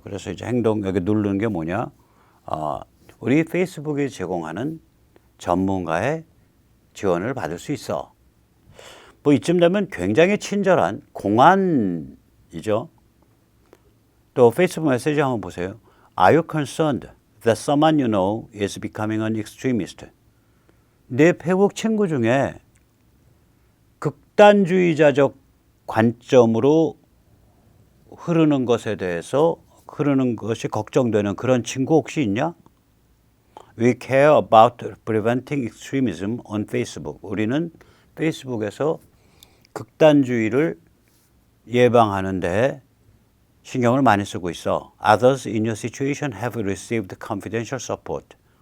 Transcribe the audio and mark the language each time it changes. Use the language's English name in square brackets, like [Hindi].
[Korean] 그래서 이제 행동 여기 누르는 게 뭐냐? 우리 페이스북이 제공하는 전문가의 지원을 받을 수 있어. 뭐 이쯤 되면 굉장히 친절한 공안이죠. 또 페이스북 메시지 한번 보세요. [English] Are you concerned that someone you know is becoming an extremist? [Korean] 내 페북 친구 중에 극단주의자적 관점으로 흐르는 것에 대해서 흐르는 것이 걱정되는 그런 친구 혹시 있냐? [English] We care about preventing extremism on Facebook. [Korean] 우리는 페이스북에서 극단주의를 예방하는 데 신경을 많이 쓰고 있어. [English] Others in your situation have received confidential support.